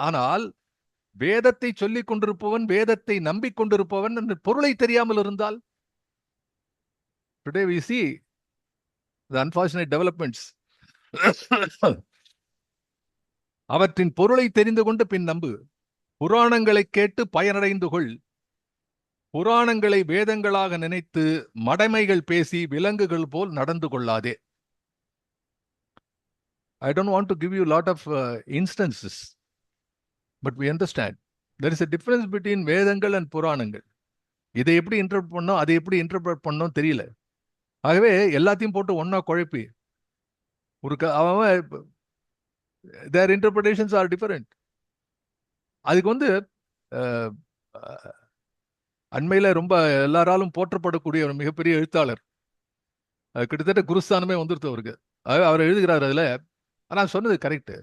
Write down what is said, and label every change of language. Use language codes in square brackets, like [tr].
[ta] ஆனால் வேதத்தை சொல்லிக் கொண்டிருப்பவன், வேதத்தை நம்பிக்கொண்டிருப்பவன் அந்த பொருளை தெரியாமல் இருந்தால், [en] today we see the unfortunate developments. [ta] அவற்றின் பொருளை தெரிந்து கொண்டு பின் நம்பு, புராணங்களை கேட்டு பயனடைந்து கொள், புராணங்களை வேதங்களாக நினைத்து மடமைகள் பேசி விலங்குகள் போல் நடந்து கொள்ளாதே. [en] I don't want to give you a lot of instances, but we understand there is a difference between வேதங்கள் and புராணங்கள். [ta] இதை எப்படி இன்டர்பிரட் பண்ணோம், அதை எப்படி இன்டர்பிரட் பண்ணோம் தெரியல. ஆகவே எல்லாத்தையும் போட்டு ஒன்னா குழப்பி ஒரு அவன் [en] their interpretations are different. [ta] அதுக்கு வந்து அண்மையில ரொம்ப எல்லாராலும் போற்றப்படக்கூடிய ஒரு மிகப்பெரிய எழுத்தாளர், கிட்டத்தட்ட குருஸ்தானமே வந்துருது அவருக்கு. அவர் எழுதுகிறார் அதுல. ஆனா சொன்னது கரெக்ட்.